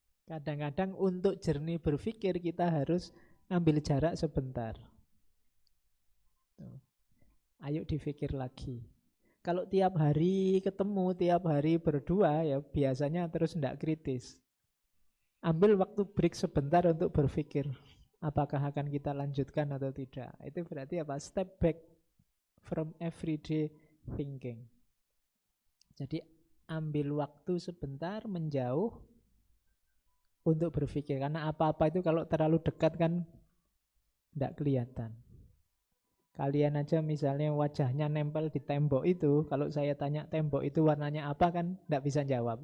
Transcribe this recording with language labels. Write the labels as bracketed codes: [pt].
[id] Kadang-kadang untuk jernih berpikir kita harus ambil jarak sebentar. Tuh. Ayo dipikir lagi. Kalau tiap hari ketemu, tiap hari berdua ya biasanya terus tidak kritis. Ambil waktu break sebentar untuk berpikir. Apakah akan kita lanjutkan atau tidak. Itu berarti apa? [en] Step back from everyday thinking. [id] Jadi ambil waktu sebentar menjauh untuk berpikir. Karena apa-apa itu kalau terlalu dekat kan Tidak kelihatan. Kalian aja misalnya wajahnya nempel di tembok itu, kalau saya tanya tembok itu warnanya apa kan tidak bisa jawab.